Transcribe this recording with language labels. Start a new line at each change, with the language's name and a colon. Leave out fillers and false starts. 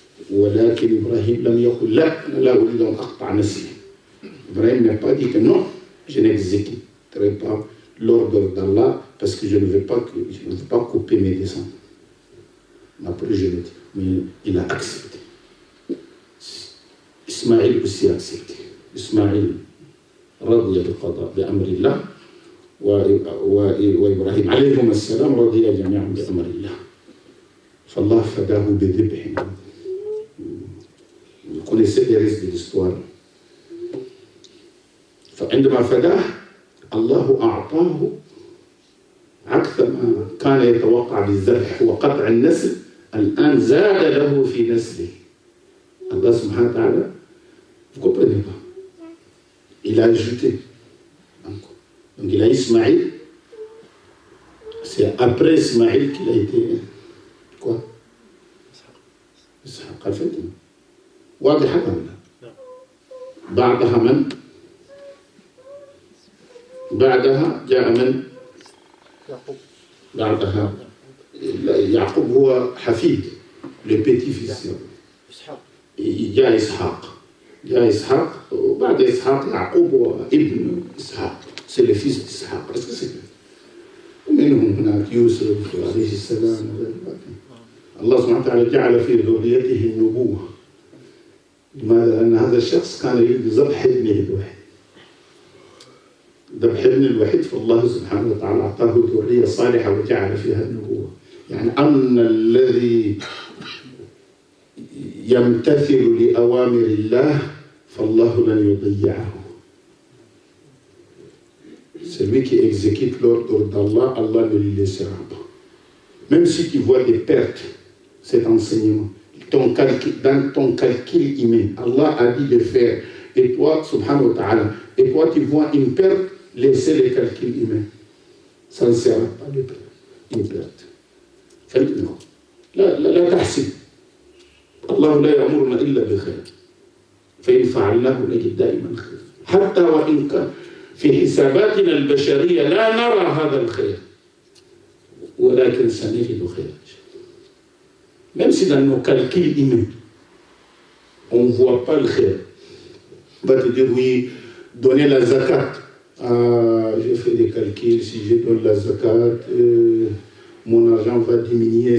Arabic: ولكن إبراهيم لم يقل لا أريد أن أقطع نسلي.
French: Ibrahim n'a pas dit que non, je n'exécuterai pas l'ordre d'Allah parce que je ne veux pas couper mes descendants. Ma progéniture. Mais il a accepté. Ismaïl aussi a accepté.
Arabic: Ismaïl رضي بأمر الله وإبراهيم عليهما السلام رضي جميعا بأمر الله. فالله فداه بذبح.
French: Vous connaissez les risques de l'histoire.
Arabic: فعندما فداه الله أعطاه أكثر ما كان يتوقع بالذبح وقطع النسل. الآن زاد له في نسله. الله سبحانه وتعالى,
French: vous ne comprenez pas. Il a ajouté. Donc il a Ismaïl. C'est après Ismaïl qu'il a été.
Arabic: Quoi? إسحاق. الفتن. واضح ولا؟ بعدها من؟ بعدها جاء من؟ بعدها يعقوب هو حفيد
French: le petit-fils.
Arabic: جاء إسحاق وبعد إسحاق يعقوب هو ابن إسحاق.
French: c'est le fils d'Isحاق. est-ce que c'est
Arabic: ومنهم هناك يوسف عليه السلام. الله سبحانه وتعالى جعل في ذريته النبوة. لماذا؟ لأن هذا الشخص كان يريد ذبح ابنه الوحيد. ذبح ابن الوحيد فالله سبحانه وتعالى أعطاه ذرية صالحة وجعل فيها النبوة. يعني أن الذي يمتثل لأوامر الله فالله لن يضيعه.
French: Celui qui exécute l'ordre d'Allah, Allah ne lui laissera pas. Même si tu vois des pertes, cet enseignement, dans ton calcul humain, Allah a dit de faire, et toi, subhanahu wa ta'ala, et toi tu vois une perte, laissez les calculs humains. Ça ne sera pas une perte.
Arabic: فهمتنا؟ لا تحسب. الله لا يأمرنا إلا بخير. فإن فعلناه نجد دائما خير. حتى وإن كان في حساباتنا البشرية لا نرى هذا الخير. ولكن سنجد خيرا.
French: Même si dans nos calculs humains, on ne voit pas le khayr. On va te dire, oui, donner la zakat. J'ai fait des calculs, si je donne la zakat, mon argent va diminuer.